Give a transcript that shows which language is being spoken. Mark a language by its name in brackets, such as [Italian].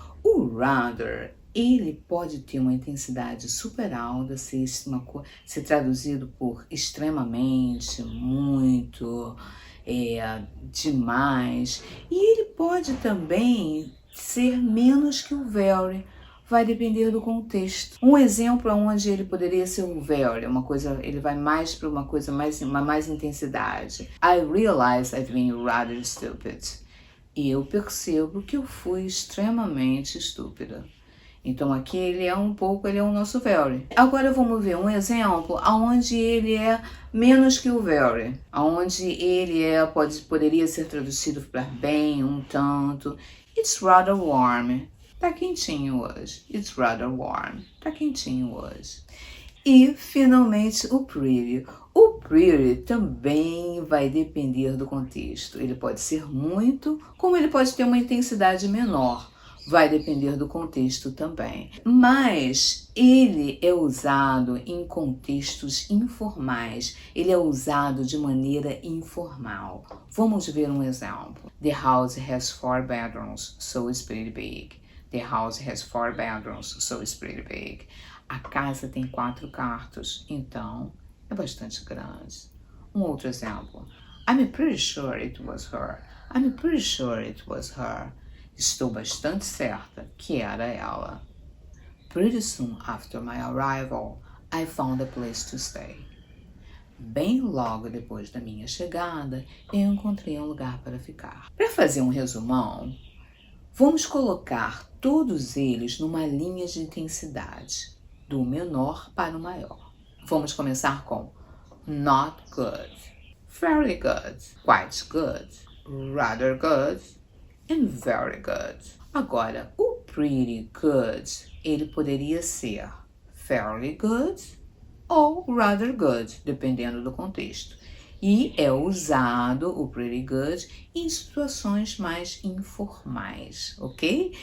[Portuguese] O rather, ele pode ter uma intensidade super alta, ser traduzido por extremamente, muito, demais. E ele pode também ser menos que o very. Vai depender do contexto. Um exemplo onde ele poderia ser um very, uma coisa, ele vai mais para uma coisa mais intensidade. [English] I realize I've been rather stupid. [Portuguese] E eu percebo que eu fui extremamente estúpida. Então aqui ele é o nosso very. Agora vamos ver um exemplo onde ele é menos que o very, onde ele poderia ser traduzido para bem, um tanto. [English] It's rather warm. [Portuguese] Tá quentinho hoje. [English] It's rather warm. [Portuguese] Tá quentinho hoje. E, finalmente, o pretty. O pretty também vai depender do contexto. Ele pode ser muito, como ele pode ter uma intensidade menor. Vai depender do contexto também. Mas ele é usado em contextos informais. Ele é usado de maneira informal. Vamos ver um exemplo. [English] The house has 4 bedrooms, so it's pretty big. The house has 4 bedrooms, so it's pretty big. [Portuguese] A casa tem 4 quartos, então é bastante grande. Um outro exemplo. [English] I'm pretty sure it was her. I'm pretty sure it was her. [Portuguese] Estou bastante certa que era ela. [English] Pretty soon after my arrival, I found a place to stay. [Portuguese] Bem logo depois da minha chegada, eu encontrei um lugar para ficar. Para fazer um resumão, vamos colocar todos eles numa linha de intensidade, do menor para o maior. Vamos começar com [English] not good, very good, quite good, rather good, and very good. [Portuguese] Agora, o pretty good, ele poderia ser fairly good ou rather good, dependendo do contexto. E é usado o pretty good em situações mais informais, ok?